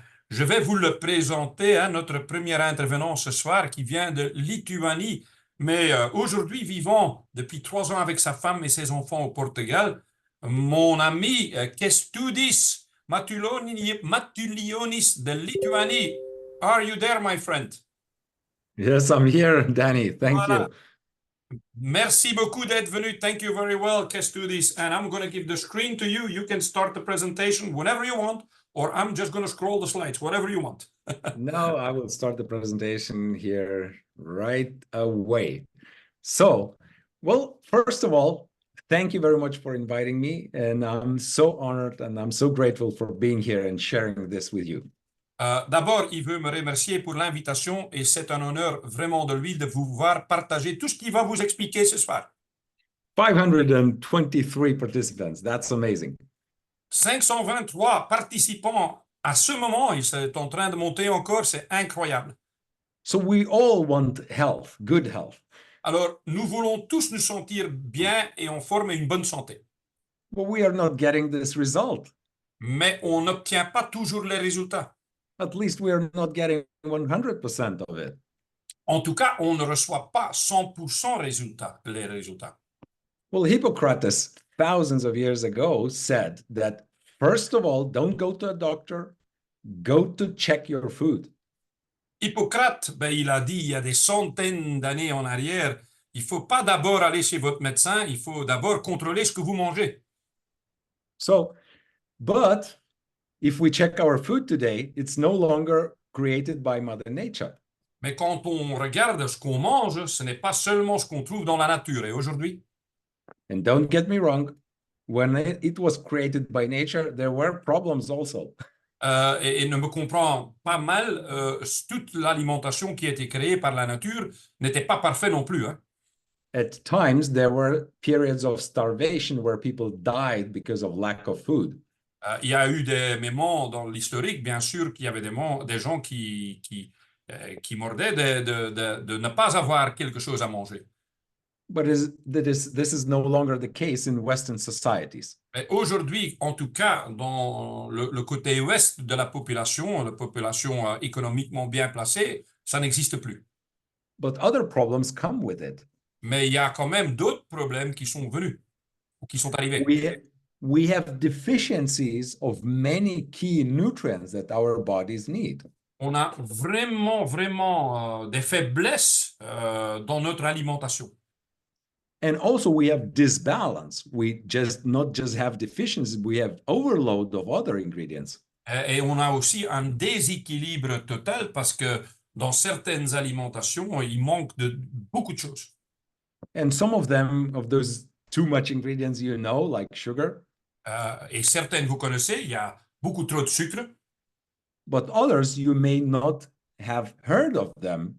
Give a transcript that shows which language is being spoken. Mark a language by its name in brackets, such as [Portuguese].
[French] Je vais vous le présenter, hein, notre premier intervenant ce soir qui vient de Lituanie, mais aujourd'hui vivant depuis 3 ans avec sa femme et ses enfants au Portugal. Mon ami Kęstutis Matulionis de Lituanie. [English] Are you there, my friend? Yes, I'm here, Danny. Thank [French] Voilà. [English] you. [French] Merci beaucoup d'être venu. [English] Thank you very well, Kęstutis. And I'm going to give the screen to you. You can start the presentation whenever you want, or I'm just going to scroll the slides, whatever you want. Now I will start the presentation here right away. So, well, first of all, thank you very much for inviting me. And I'm so honored and I'm so grateful for being here and sharing this with you. [French] D'abord, il veut me remercier pour l'invitation et c'est un honneur vraiment de lui de vous voir partager tout ce qu'il va vous expliquer ce soir. [English] 523 participants. That's amazing. [French] 523 participants à ce moment, ils sont en train de monter encore, c'est incroyable. [English] So we all want health, good health. [French] Alors, nous voulons tous nous sentir bien et en forme et une bonne santé. [English] But we are not getting this result. [French] Mais on n'obtient pas toujours les résultats. [English] At least we are not getting 100% of it. [French] En tout cas, on ne reçoit pas 100% les résultats. [English] Well, Hippocrates, thousands of years ago, said that, first of all, don't go to a doctor, go to check your food. [French] Hippocrate, il a dit il y a des centaines d'années en arrière, il ne faut pas d'abord aller chez votre médecin, il faut d'abord contrôler ce que vous mangez. [English] So, but if we check our food today, it's no longer created by Mother Nature. [French] Mais quand on regarde ce qu'on mange, ce n'est pas seulement ce qu'on trouve dans la nature. Et aujourd'hui, [English] And don't get me wrong, when it was created by nature, there were problems also. [French] et ne me comprend pas mal, toute l'alimentation qui a été créée par la nature n'était pas parfaite non plus. Hein. [English] At times, there were periods of starvation where people died because of lack of food. [French] Il y a eu des moments dans l'historique, bien sûr, qu'il y avait des gens qui mordaient de ne pas avoir quelque chose à manger. [English] But this is no longer the case in Western societies. [French] Mais aujourd'hui, en tout cas, dans le côté ouest de la population économiquement bien placée, ça n'existe plus. [English] But other problems come with it. [French] Mais il y a quand même d'autres problèmes qui sont venus ou qui sont arrivés. [English] We have deficiencies of many key nutrients that our bodies need. [French] On a vraiment des faiblesses dans notre alimentation. [English] And also we have disbalance. We not just have deficiencies, we have overload of other ingredients. [French] Et on a aussi un déséquilibre total parce que dans certaines alimentations, il manque de beaucoup de choses. [English] And some of them, of those too much ingredients, like sugar. [French] Et certaines, vous connaissez, il y a beaucoup trop de sucre. [English] But others, you may not have heard of them.